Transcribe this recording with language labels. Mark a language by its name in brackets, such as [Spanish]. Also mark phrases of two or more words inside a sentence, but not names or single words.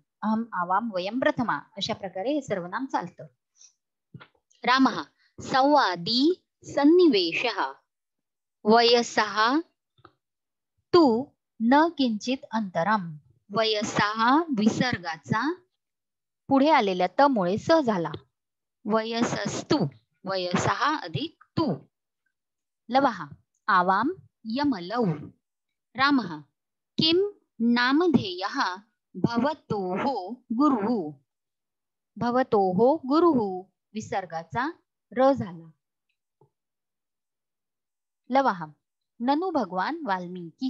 [Sanskrit] अहम आवाम वयम प्रथमा, [Marathi] अशा प्रकारे हे सर्वनाम चालतं. [Sanskrit] रामः संवादी सन्निवेशः. वयसः तू न किंचित अंतरम. [Marathi] वयसः विसर्गाचा पुढे आलेल्या त मुळे स झाला. [Sanskrit] वयसस्तु वयसः अधिक तू. लवः आवाम यमलौ. रामः किं नामधेयः भवतोः गुरुः. भवतोः गुरुः [Marathi] विसर्गाचा र झाला. [Sanskrit] लवः ननु भगवान वाल्मीकिः.